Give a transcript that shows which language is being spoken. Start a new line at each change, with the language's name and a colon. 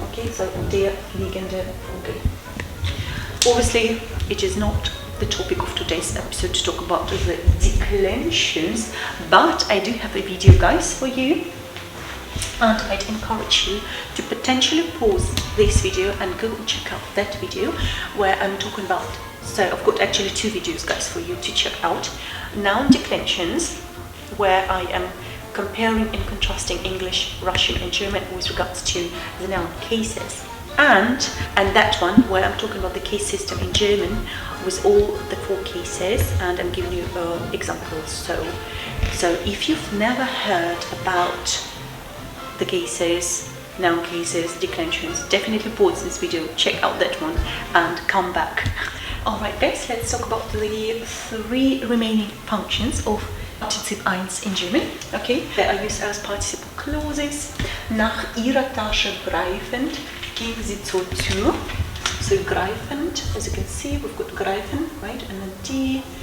English: Okay, so
German: der fliegende Vogel.
English: Obviously, it is not the topic of today's episode to talk about the declensions, but I do have a video, guys, for you, and I'd encourage you to potentially pause this video and go and check out that video where I'm talking about. So I've got actually 2 videos, guys, for you to check out. Noun declensions, where I am comparing and contrasting English, Russian and German with regards to the noun cases. And that one where I'm talking about the case system in German with all the 4 cases, and I'm giving you examples. So if you've never heard about the cases, noun cases, declensions, definitely pause this video, check out that one and come back. Alright, guys, let's talk about the 3 remaining functions of Partizip 1 in German. Okay, they are used as participle clauses.
German: Nach ihrer Tasche greifend ging sie zur Tür.
English: So greifend, as you can see, we've got greifen, right, and then die.